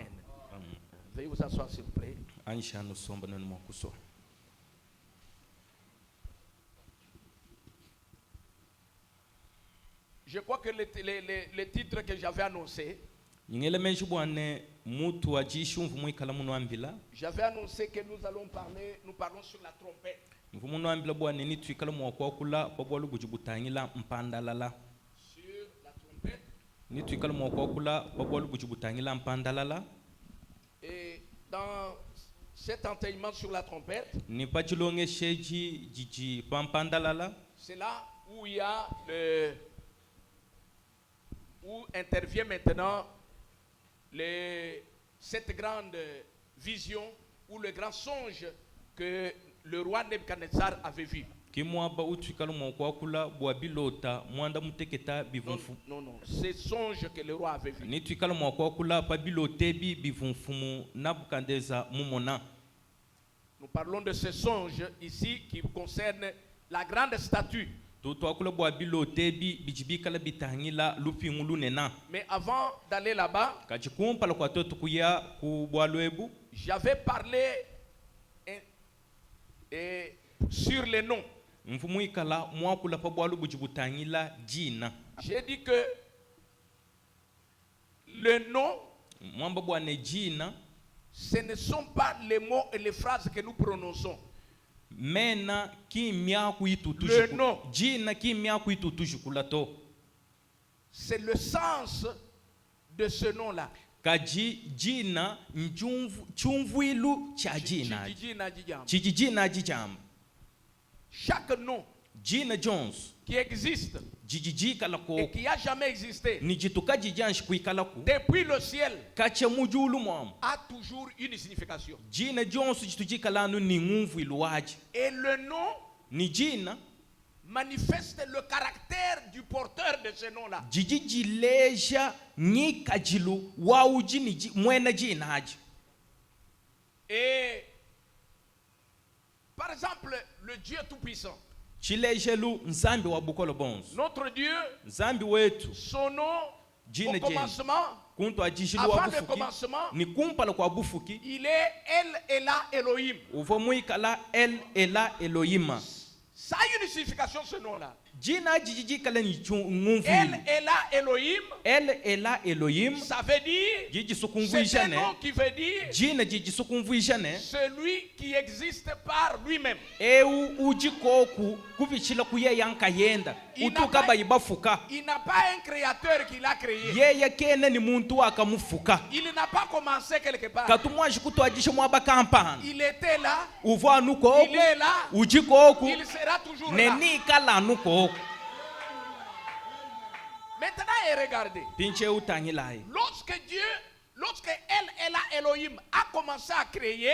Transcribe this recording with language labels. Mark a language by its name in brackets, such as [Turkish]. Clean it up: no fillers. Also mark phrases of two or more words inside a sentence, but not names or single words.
[French] Veuillez vous asseoir s'il vous plaît. Je crois que les titres que j'avais annoncés, j'avais annoncé que nous parlons sur la trompette. [Luba-Katanga] mfumu no ambila bwa nini twikala mwako kula pabwa lubujibutangila mpandalala [French] sur la trompette. [Luba-Katanga] ni twikala mwako kula pabwa lubujibutangila mpandalala. [French] Et dans cet enseignement sur la trompette, [Luba-Katanga] ni pachilonge sheji jiji pampandalala, [French] c'est là où il y a où intervient maintenant cette grande vision ou le grand songe que le roi Nebuchadnezzar avait vu. [Luba-Katanga] kimwaba utwikala mwako kula bwa bilota mwanda muteketa [French] Non, [Luba-Katanga] bivunfu [French] non, non, c'est songe que le roi avait vu. [Luba-Katanga] ni twikala mwako kula pa bilotebi bivunfumu Nabukadneza mumona. [French] Nous parlons de ce songe ici qui concerne la grande statue. [Luba-Katanga] tutwakula bwa bilotebi bijibikala bitangila lupingu lunena. [French] Mais avant d'aller là-bas, [Luba-Katanga] kachikumpala kwa toto kuya ku bwa lwebu [French] j'avais parlé sur les noms. [Luba-Katanga] mfumu ikala mwakula pa bwa lubujibutangila jina. [French] J'ai dit que le nom, [Luba-Katanga] mwamba bwa ne jina [French] ce ne sont pas les mots et les phrases que nous prononçons. [Luba-Katanga] mena kimya kuitutu [French] Le nom. [Luba-Katanga] jina kimya kuitutu jukula to. [French] C'est le sens de ce nom-là. [Luba-Katanga] kaji jina chumvuilu cha jina chijijina jijam. [French] Chaque nom [Luba-Katanga] jina Jones [French] qui existe [Luba-Katanga] jijijikala ko [French] et qui a jamais existé [Luba-Katanga] ni jituka jijanshi kuikala ku [French] depuis le ciel [Luba-Katanga] kacha mujulu mwam [French] a toujours une signification. [Luba-Katanga] jina Jones jitujikala nu ni ngumvuilu waji. [French] Et le nom [Luba-Katanga] ni jina [French] manifeste le caractère du porteur de ce nom-là. [Luba-Katanga] jijijileja ni kajilu wauji ni mwena jina haji. [French] Et par exemple, le Dieu Tout-Puissant, [Luba-Katanga] chilejelu nzambi wa bukolo bonzo. [French] notre Dieu, [Luba-Katanga] nzambi wetu [French] son nom [Luba-Katanga] jina [French] au commencement, [Luba-Katanga] kuntu ajishilu wa [French] avant le [Luba-Katanga] bufuki [French] commencement, [Luba-Katanga] ni kumpala kwa bufuki [French] il est El Elah Elohim. [Luba-Katanga] uvo muikala El Elah Elohima. [French] Ça a une signification ce nom-là. [Luba-Katanga] jina jijijikala ni El ngumvuilu. Elah Elohim, El Elah Elohim [French] ça veut dire, [Luba-Katanga] jiji [French] c'est un [Luba-Katanga] sukumvuishane [French] nom qui veut dire [Luba-Katanga] jina jiji sukumvuishane [French] celui qui existe par lui-même. [Luba-Katanga] eu ujikoku kuvichila kuye yankayenda utuka bayibafuka. [French] Il n'a pas un créateur qui l'a créé. [Luba-Katanga] yeye kene ni muntu akamufuka [French] Il n'a pas commencé quelque part. [Luba-Katanga] katumwashi kutwajisha mwaba kampana [French] Il était là, [Luba-Katanga] uvo anukoku [French] il est là, [Luba-Katanga] ujikoku [French] il sera toujours là. [Luba-Katanga] nenikala anukoku [French] Maintenant, regardez. [Luba-Katanga] pinche utangilaye [French] Lorsque El Elah Elohim a commencé à créer,